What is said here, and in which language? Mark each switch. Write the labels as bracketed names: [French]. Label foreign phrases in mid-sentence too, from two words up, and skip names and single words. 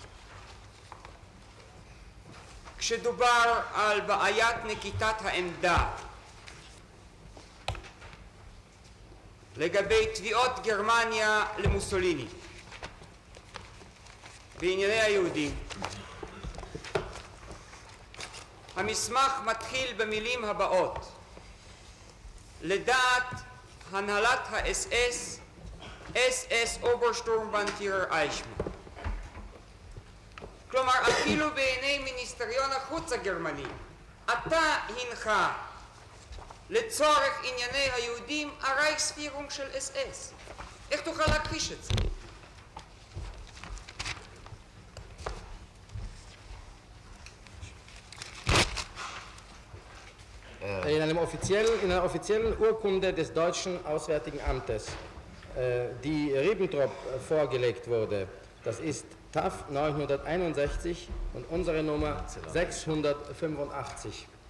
[Hebrew] כשדובר על בעיית נקיטת העמדה לגבי תביעות גרמניה למוסוליני בענייני היהודים, המסמך מתחיל במילים הבאות: לדעת הנהלת האס-אס, אס-אס אוברשטורמבנפירר אייכמן. כלומר, אפילו בעיני מיניסטריון החוץ הגרמני, אתה הנחה לצורך ענייני היהודים הרייכספירונג של אס-אס. איך תוכל להכחיש את זה? [German] In einer offiziellen Urkunde des deutschen Auswärtigen Amtes, die Ribbentrop vorgelegt wurde, das ist TAF 961 und unsere Nummer 685.